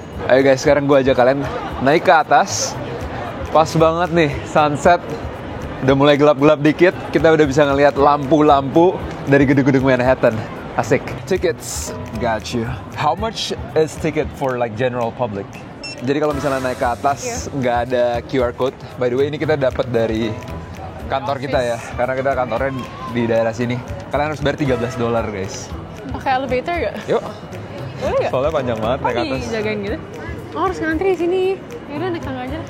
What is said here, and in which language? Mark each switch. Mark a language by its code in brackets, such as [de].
[id] Ayo guys, sekarang gue ajak kalian naik ke atas. Pas banget nih sunset. Udah mulai gelap-gelap dikit, kita udah bisa ngelihat lampu-lampu dari gedung-gedung Manhattan. [en] Asik. Tickets, got you. How much is ticket for like general public? [id] Jadi kalau misalnya naik ke atas nggak ada QR code. [en] By the way [id] ini kita dapat dari kantor kita ya, karena kita kantornya di daerah sini. Kalian harus bayar $13 guys. Pakai elevator nggak? Yuk. Boleh nggak? Soalnya panjang banget naik ke atas. Dijagain gitu? Oh harus ngantri di sini. Yaudah naik tangga aja.